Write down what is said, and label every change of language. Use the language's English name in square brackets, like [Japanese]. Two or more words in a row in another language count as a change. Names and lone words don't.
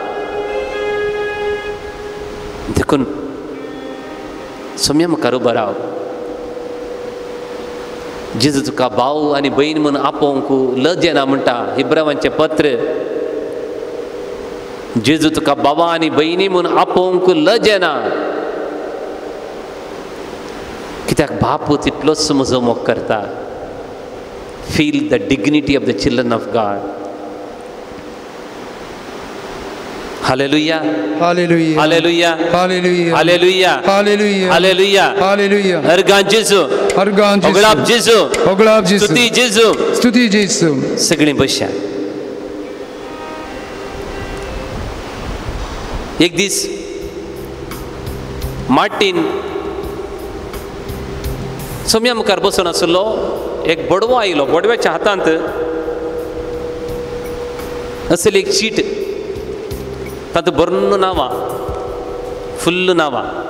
[Konkani] देखून सोम्या मुखार उबो राव जेजू तुका भाव आनी भयण म्हूण आपोवंक लजेना म्हणटा इब्राहिमाचें पत्र जेजू तुका बाबा आनी भयणी म्हूण आपोवंक लजेना कित्याक बाप तितलोच म्हजो मोग करता [English] Feel the dignity of the children of God [Konkani] Hallelujah. [English] Hallelujah. Hallelujah. Hallelujah. Hallelujah. Hallelujah. Hallelujah. Hallelujah. [Konkani] Argan Jesu. Argan Jesu. Oglab Jesu. Oglab Jesu. Stuti Jesu. Stuti Jesu. सगळीं बसया. एक दीस मार्टीन सोम्या मुखार बसून आसलो एक बडवो आयलो बडव्याच्या हातांत असली एक शीट तातूंत बरोवन नांवां फुल्ल नांवां